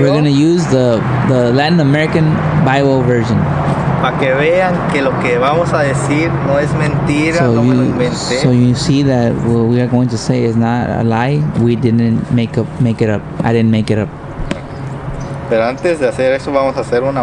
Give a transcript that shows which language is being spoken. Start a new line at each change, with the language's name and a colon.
English: We're gonna use the Latin American Bible version.
Spanish: para que vean que lo que vamos a decir no es mentira, no me lo inventé.
English: So you see that what we are going to say is not a lie. We didn't make it up. I didn't make it up.
Spanish: Pero antes de hacer eso vamos a hacer una